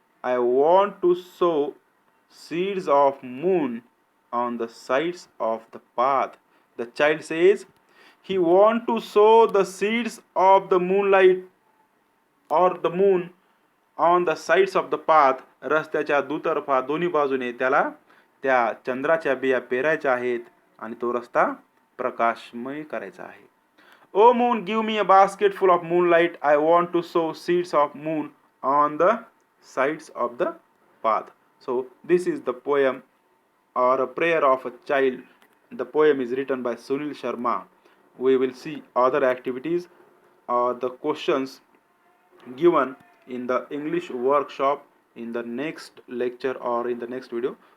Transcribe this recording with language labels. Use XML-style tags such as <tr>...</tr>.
<en>I want to sow seeds of moon on the sides of the path. The child says he wants to sow the seeds of the moonlight or the moon on the sides of the path.</en> <mr>रस्त्याच्या दुतर्फा दोन्ही बाजूने त्याला त्या चंद्राच्या बिया पेरायच्या आहेत आणि तो रस्ता प्रकाशमय करायचा आहे.</mr> <en>O moon, give me a basket full of moonlight. I want to sow seeds of moon on the sides of the path. So this is the poem or a prayer of a child. The poem is written by Sunil Sharma. We will see other activities or the questions given in the English workshop in the next lecture or in the next video.</en>